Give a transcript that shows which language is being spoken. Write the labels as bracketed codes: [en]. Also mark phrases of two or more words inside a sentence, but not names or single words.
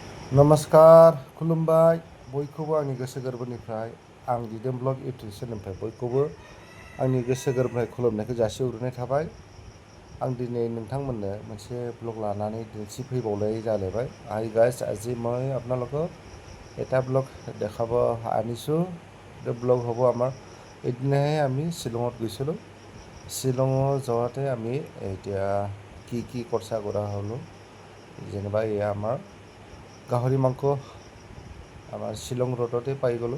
[brx] नमस्कार खुलुमबाय बयखौबो आंनि गोसो गोरबोनिफ्राय आं दिदोम ब्लग इउटुब चेनेलनिफ्राय बयखौबो आंनि गोसो गोरबोनिफ्राय खुलुमनायखौ जासिहरनाय थाबाय। आं दिनै नोंथांमोननो मोनसे ब्लग लानानै दिन्थिफैबावनाय जालायबाय। [en] hi guys, [as] আজি মই আপোনালোকক এটা ব্লগ দেখাব আনিছোঁ। এইটো ব্লগ হ'ব আমাৰ এদিনাহে আমি শ্বিলঙত গৈছিলোঁ। শ্বিলঙত যাওঁতে আমি এতিয়া কি খৰচা কৰা হ'লোঁ, যেনিবা এয়া আমাৰ গাহৰি মাংস আমাৰ শ্বিলং ৰোডতে পাই গ'লোঁ।